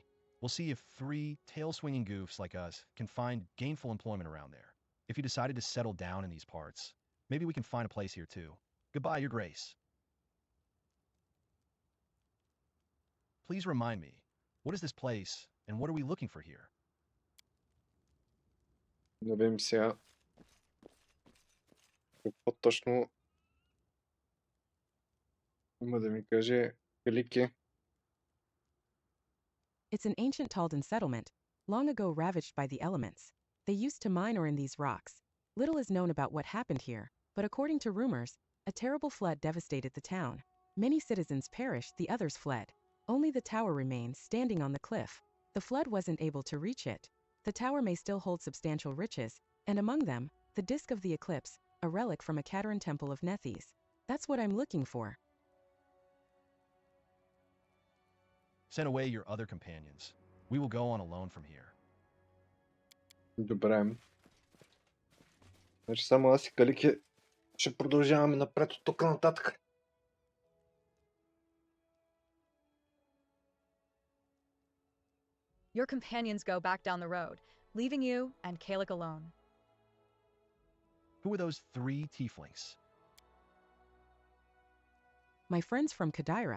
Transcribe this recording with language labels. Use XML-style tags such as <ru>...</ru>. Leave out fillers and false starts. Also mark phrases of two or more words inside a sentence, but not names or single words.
<en>We'll see if 3 tail-swinging goofs like us can find gainful employment around there. If you decided to settle down in these parts, maybe we can find a place here too. Goodbye, Your Grace. Please remind me, what is this place and what are we looking for here?</en> <bg>Да видим сега какво точно има да ми каже Велики.</bg> <en>It's an ancient Talden settlement, long ago ravaged by the elements. They used to mine ore in these rocks. Little is known about what happened here, but according to rumors, a terrible flood devastated the town. Many citizens perished, the others fled. Only the tower remains standing on the cliff. The flood wasn't able to reach it. The tower may still hold substantial riches, and among them, the disk of the eclipse, a relic from a Kataran temple of Nethys. That's what I'm looking for. Send away your other companions. We will go on alone from here.</en> <bg>Добре. Значи само аз и Калики ще продължаваме напред от тук нататък.</bg> <en>Your companions go back down the road, leaving you and Kalik alone. Who are those 3 tieflings? My friends from Kadaira.</en>